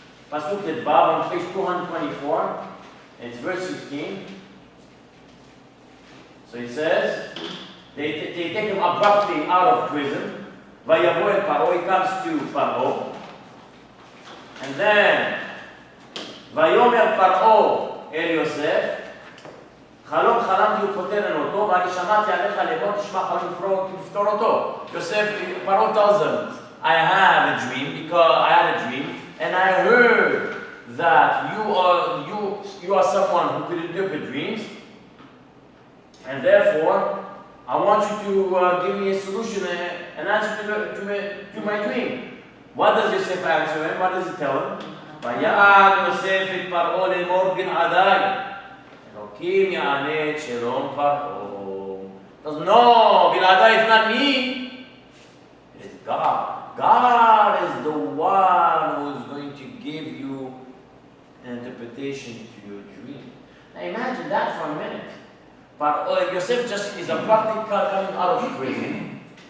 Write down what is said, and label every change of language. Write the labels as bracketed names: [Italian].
[English] Pasuk Tetvav on page 224. And it's verse 15. So it says, they take him abruptly out of prison. [Hebrew] Vayavo el Paro, [English] he comes to Paro. And then, [Hebrew] Vayomer Paro el Yosef, חלום חלמתי ופותרן אותו, ואני שמעתי עליך לאמור תשמע חלום לפתור אותו. [English] Yosef, Paro tells him, I have a dream, because I had a dream, and I heard that you are someone who could interpret dreams, and therefore, I want you to give me a solution, an answer to my dream. What does Yosef answer him? What does he tell him? [Hebrew] ויען יוסף את פרעה לאמור בלעדיי. אלוקים יענה את שלום פרעה. [English] No, בלעדיי is not me. It is God. God is the one who is going to give you an interpretation to your dream. Now imagine that for a minute. But Yosef just is abruptly coming out of prison.